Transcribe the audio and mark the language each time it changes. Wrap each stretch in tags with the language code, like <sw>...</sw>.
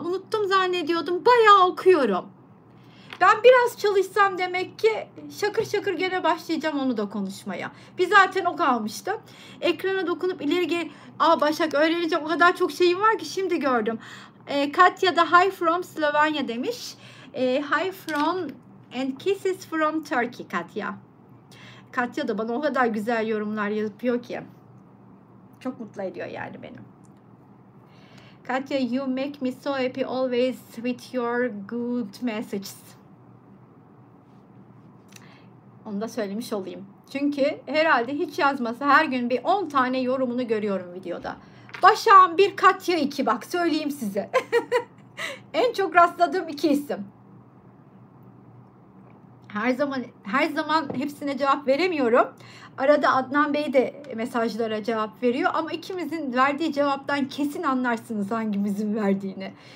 <tr>Unuttum zannediyordum. Bayağı okuyorum. Ben biraz çalışsam demek ki şakır şakır gene başlayacağım onu da konuşmaya. Bir zaten o kalmıştı. Ekrana dokunup ileri geri... Aa Başak, öğrenecek o kadar çok şeyim var ki şimdi gördüm. Katya da</tr> <en>hi from</en> <tr>Slovenya demiş.</tr> <en>Hi from and kisses from Turkey Katya.</en> <tr>Katya da bana o kadar güzel yorumlar yapıyor ki. Çok mutlu ediyor yani benim.</tr> <en>Katya, you make me so happy always with your good messages.</en> <tr>Onu da söylemiş olayım. Çünkü herhalde hiç yazmasa her gün bir 10 tane yorumunu görüyorum videoda. Başak'ın bir, Katya 2, bak söyleyeyim size. En çok rastladığım 2 isim. Her zaman hepsine cevap veremiyorum. Arada Adnan Bey de mesajlara cevap veriyor ama ikimizin verdiği cevaptan kesin anlarsınız hangimizin verdiğini.</tr>